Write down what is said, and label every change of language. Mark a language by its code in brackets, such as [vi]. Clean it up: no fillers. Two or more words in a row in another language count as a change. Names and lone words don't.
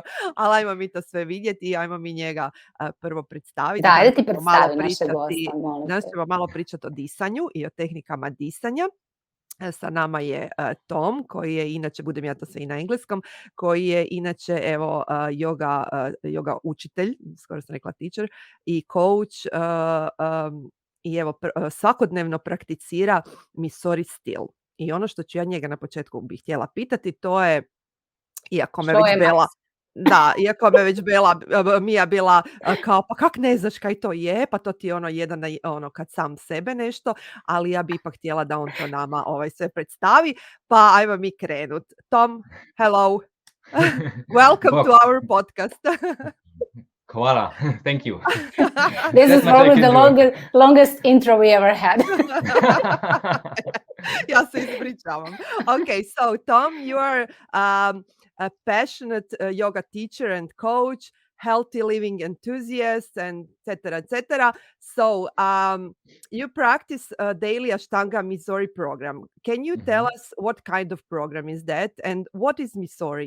[hr] Ali ajmo mi to sve vidjeti i ajmo mi njega prvo predstaviti. Da, Danas ajde ti ćemo malo predstavi naše pričati- gosta, molim Danas te. ćemo malo pričati o disanju i o tehnikama disanja. Sa nama je Tom, koji je inače, budem ja to sve i na engleskom, koji je inače yoga učitelj, skoro sam rekla teacher, i coach, i evo svakodnevno prakticira Mysore stil. I ono što ću ja njega na početku bih htjela pitati, to je, iako me Što već je Bela, da, iako me već Mija bila kao, pa kak ne znaš kaj to je, pa to ti je jedan kad sam sebe nešto, ali ja bi ipak htjela da on to nama sve predstavi, pa ajmo mi krenut. [en] Tom, hello. Welcome to our podcast. Koala, thank you. This is probably the longest intro we ever had. [hr] Ja se ispričavam. [en] Okay, so Tom, you are a passionate yoga teacher and coach, healthy living enthusiast, and etc. So you practice daily Ashtanga Mysore program. Can you tell us what kind of program is that, and what is Mysore?